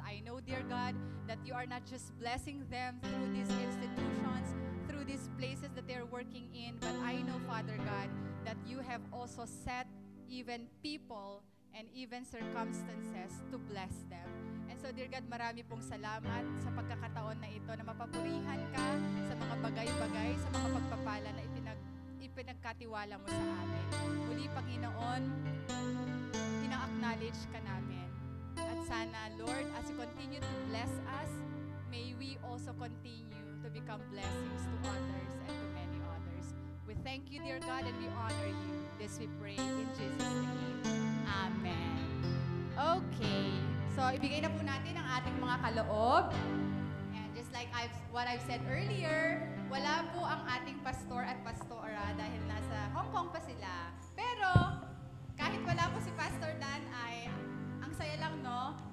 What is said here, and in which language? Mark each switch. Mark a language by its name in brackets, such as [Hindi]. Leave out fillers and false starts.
[English] I know, dear God, that you are not just blessing them through these institutions, through these places that they're working in, but I know, Father God, that you have also set even people and even circumstances to bless them. And so, dear God, [Filipino] marami pong salamat sa pagkakataon na ito na mapapurihan ka sa mga bagay-bagay, sa mga pagpapala na ipinagkatiwala mo sa amin. Muli, Panginoon, ina-acknowledge ka namin. At sana, [English] Lord, as you continue to bless us, may we also continue to become blessings to others and to many others. We thank you, dear God, and we honor you. This we pray in Jesus' name. Amen. Okay. [Filipino] So, ibigay na po natin ang ating mga kaloob. [English] And just like what I've said earlier, [Filipino] wala po ang ating pastor at pastora dahil nasa Hong Kong pa sila. Pero, kahit wala po si Pastor Dan ay ang saya lang, no?